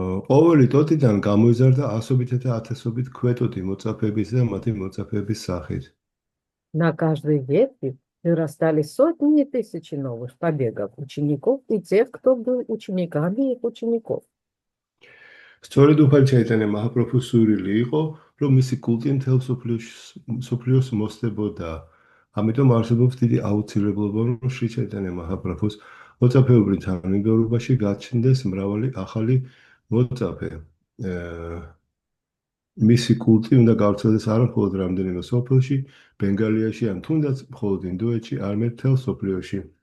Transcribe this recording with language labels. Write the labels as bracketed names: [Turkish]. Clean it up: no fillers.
[Georgian] ყოველი ტოტიდან გამოიზარდა ასობით და ათასობით ქვეტოთი მოწაფეების და მათი მოწაფეების სახით. [Russian] На каждой ветви вырастали сотни и тысячи новых побегов учеников и тех, кто был учениками их учеников. [Georgian] სწორედ უფალი ჩაიტანე მაჰაპროფუს სურვილი იყო, რომ მისი კულტი მთელ მსოფლიოს მოსდებოდა. ამიტომ არსებობს დიდი აუცილებლობა, რომ შრი ჩაიტანე მაჰაპროფუს მოწაფეობრივ თანმიმდევრობაში გაჩნდეს მრავალი ახალი მოწაფე მისი კულტი უნდა გავრცელდეს არა მხოლოდ რამდენიმე სოფელში, ბენგალიაში ან თუნდაც მხოლოდ ინდოეთში, არამედ მთელ სოფლიოში.